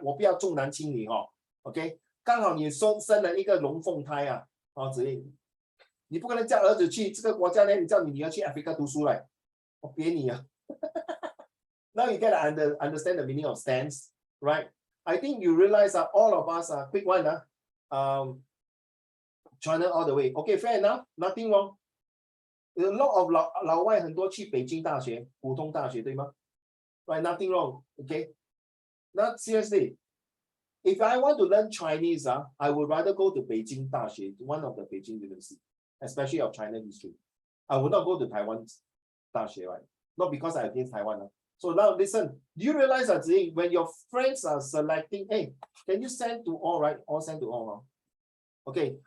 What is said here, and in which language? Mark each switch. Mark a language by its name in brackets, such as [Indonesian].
[Chinese] 我不要重男轻女OK， 刚好你生了一个龙凤胎子英，你不可能叫儿子去这个国家呢，你叫你女儿去 Africa 读书来，我扁你啊。 [English] Now you get to understand the meaning of stance, right? I think you realize that all of us are quick one, China all the way. Okay, fair enough, nothing wrong. A lot of [Chinese] 老外很多去北京大学、普通大学，对吗？ [English] Right, nothing wrong. Okay. Not seriously. If I want to learn Chinese, I would rather go to Beijing Daxue, one of the Beijing university, especially of China history. I would not go to Taiwan Daxue, right? Not because I'm against Taiwan. So now listen, do you realize that when your friends are selecting, hey, can you send to all, right? All send to all. Okay.